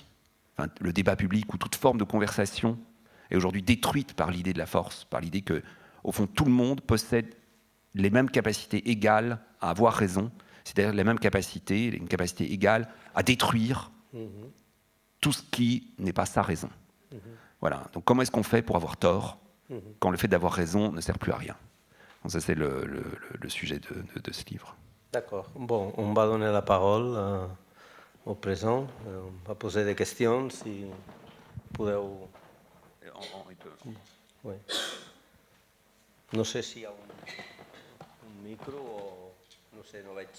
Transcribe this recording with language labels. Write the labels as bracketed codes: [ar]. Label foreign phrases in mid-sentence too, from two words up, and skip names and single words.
[fr] Enfin, le débat public ou toute forme de conversation est aujourd'hui détruite par l'idée de la force, par l'idée que, au fond, tout le monde possède les mêmes capacités égales à avoir raison, c'est-à-dire les mêmes capacités, une capacité égale à détruire tout ce qui n'est pas sa raison. Voilà. Donc comment est-ce qu'on fait pour avoir tort quand le fait d'avoir raison ne sert plus à rien? Donc ça, c'est le sujet de ce livre. D'accord. Bon, on va donner la parole au présent. On va poser des questions, [ca] si podeu... Oui. No sé si hi ha un micro o... No sé, no veig...